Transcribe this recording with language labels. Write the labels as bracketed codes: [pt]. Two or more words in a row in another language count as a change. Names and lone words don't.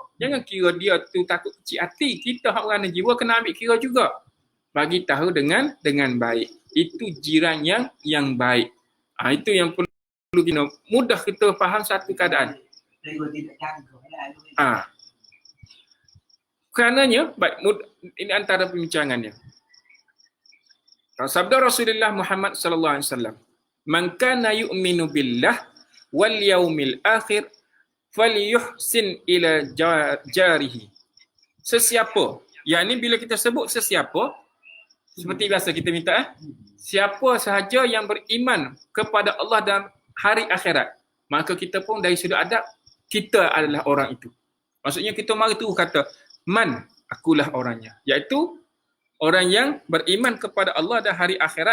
[ms] Jangan kira dia tu takut kecil hati. Kita hak merana jiwa kena ambil kira juga. Bagi tahu dengan baik. Itu jiran yang baik. Itu yang perlu kita mudah kita faham satu keadaan. Kerananya, baik, ini antara pembincangannya. [ar] Sabda Rasulullah Muhammad صلى الله عليه وسلم من كان يؤمن بالله واليوم الآخر فليحسن إلى جاره." [ms] Sesiapa, yakni bila kita sebut sesiapa, seperti biasa kita minta siapa sahaja yang beriman kepada Allah dan hari akhirat, maka kita pun dari sudut adab kita adalah orang itu. Maksudnya kita mari tu kata man, akulah orangnya, iaitu orang yang beriman kepada Allah dan hari akhirat.